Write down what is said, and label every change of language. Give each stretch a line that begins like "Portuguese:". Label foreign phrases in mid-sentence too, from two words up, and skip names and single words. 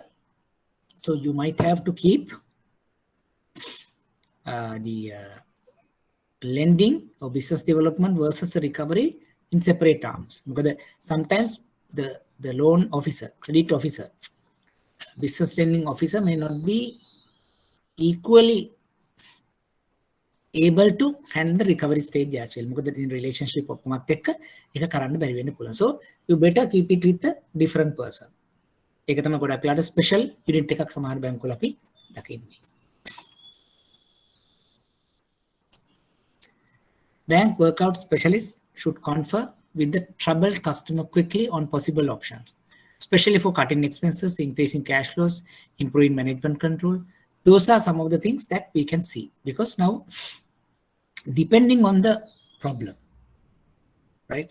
English: So you might have to keep the lending or business development versus the recovery in separate arms, because sometimes the loan officer, credit officer, business lending officer may not be equally able to handle the recovery stage as well. Because in relationship
Sinhala: ඔක්කොමත් එක්ක ඒක කරන්න බැරි වෙන්න පුළුවන්.
English: So you better keep it with a different person.
Sinhala: ඒක තමයි ගොඩක් වෙලාට
English: special unit
Sinhala: එකක් සමහර බැංකුවල අපි දකින්නේ.
English: Bank workout specialists should confer with the troubled customer quickly on possible options, especially for cutting expenses, increasing cash flows, improving management control. Those are some of the things that we can see, because now, depending on the problem, right?